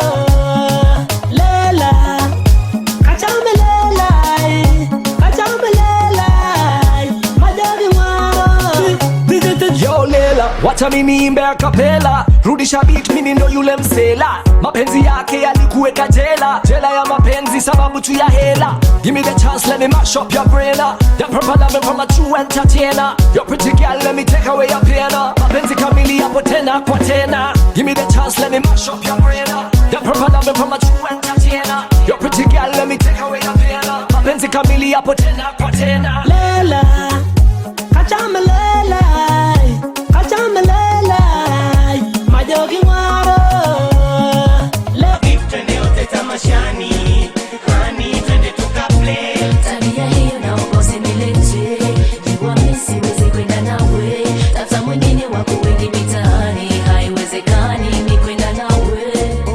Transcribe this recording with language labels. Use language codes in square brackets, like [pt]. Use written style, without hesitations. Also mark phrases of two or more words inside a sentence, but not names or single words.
[sw] Lela, kachama lela, kachama lela, majogi waro. Yo lela, wacha mimi imbe a cappella. Rudisha beat, mimi ndo yule msela. Mapenzi yake yalikuweka jela, jela ya mapenzi sababu tu ya hela. [en] Give me the chance, let me mash up your brain. That proper loving from a true entertainer. Your pretty girl, let me take away your pain. [sw] Mapenzi kamili yapo tena kwa tena. [en] Give me the chance, let me mash up your brain. That proper loving from a true entertainer. Your pretty girl, let me take away your pain. [sw] Mapenzi kamili yapo tena kwa tena. Lela, kachama lela, kachama lela, majogi waro. Twende yote tamashani, hani twende tukaplay. Tabia hiyo naomba usinilete, jua mimi siwezi kwenda nawe. Tafuta mwingine wako wengi mitaani, haiwezekani mimi kwenda nawe.